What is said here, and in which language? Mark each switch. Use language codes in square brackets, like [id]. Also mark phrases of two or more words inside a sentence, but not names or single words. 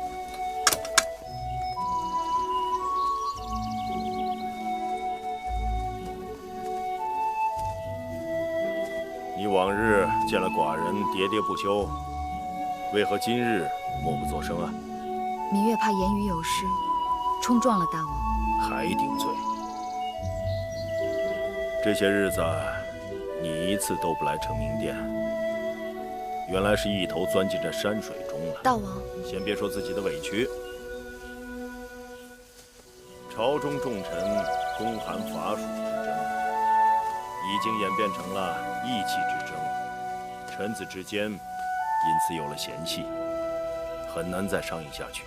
[zh] 你往日见了寡人喋喋不休，为何今日默不作声啊？芈月怕言語有失，衝撞了大王，還頂罪。這些日子，你一次都不來承明殿，原來是一頭鑽進這山水中了。大王，先別說自己的委屈，朝中重臣公函伐蜀之爭，已經演變成了義氣之爭，臣子之間因此有了嫌隙，很難再商議下去。